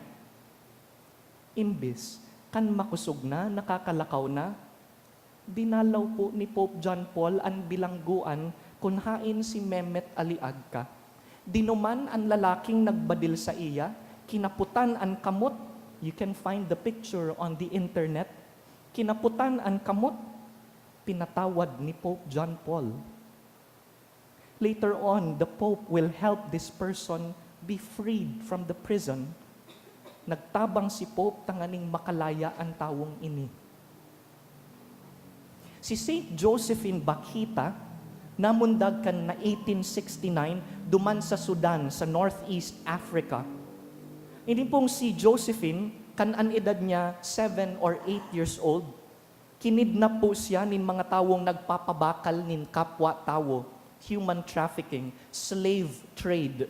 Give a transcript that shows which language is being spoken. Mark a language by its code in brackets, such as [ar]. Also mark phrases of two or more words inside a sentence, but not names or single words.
[bik] Imbis, kan makusog na, nakakalakaw na, dinalaw po ni Pope John Paul ang bilangguan kung hain si Mehmet Ali Agca. Dinuman ang lalaking nagbadil sa iya, kinaputan ang kamot. [en] You can find the picture on the internet. [bik] Kinaputan ang kamot, pinatawad ni Pope John Paul. [en] Later on, the Pope will help this person be freed from the prison. [bik] Nagtabang si Pope tanganing makalaya ang tawong ini. Si Saint Josephine Bakhita, namundag kan na 1869, duman sa Sudan, sa Northeast Africa. Hindi pong si Josephine, kan an edad niya [en] 7 or 8 years old, [bik] kinidnap po siya nin mga tawong nagpapabakal nin kapwa-tawo, [en] human trafficking, slave trade.